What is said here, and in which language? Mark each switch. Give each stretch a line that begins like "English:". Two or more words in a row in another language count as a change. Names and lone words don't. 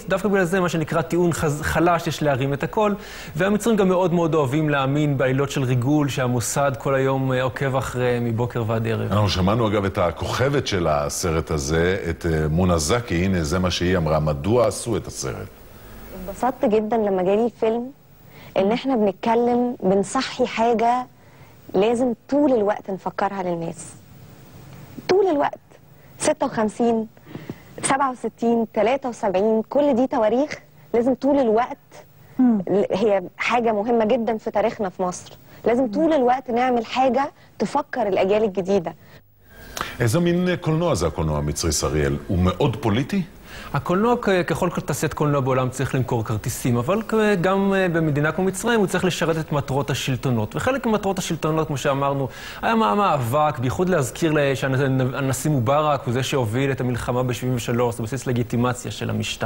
Hebrew: דווקא בגלל זה מה שנקרא טיעון חלש, יש להרים את הכל, והמצרים גם מאוד מאוד אוהבים להאמין בעלילות של ריגול שהמוסד כל היום עוקב אחרי מבוקר ועד ערב. אנחנו שמענו אגב את הכוכבת של הסרט הזה, את מונה זקי. הנה זה מה שהיא אמרה, מדוע עשו את הסרט?
Arabic: اتبسطت جدا لما جالي الفيلم ان احنا بنصحي حاجة لازم طول الوقت نفكرها للناس. طول الوقت 56 67 73 كل دي تواريخ لازم طول الوقت. هي حاجة مهمة جدا في تاريخنا في مصر. لازم طول الوقت نعمل حاجة تفكر الأجيال الجديدة.
Hebrew: איזה מין קולנוע זה הקולנוע המצרי, שריאל? הוא מאוד פוליטי? הקולנוע, ככל תעשיית קולנוע בעולם, צריך למכור כרטיסים, אבל גם במדינה כמו מצרים הוא צריך לשרת את מטרות השלטונות. וחלק ממטרות השלטונות, כמו שאמרנו, היה מאבק, בייחוד להזכיר שהנשיא מובארק הוא זה שהוביל את המלחמה ב-73, זה בסיס לגיטימציה של המשטר.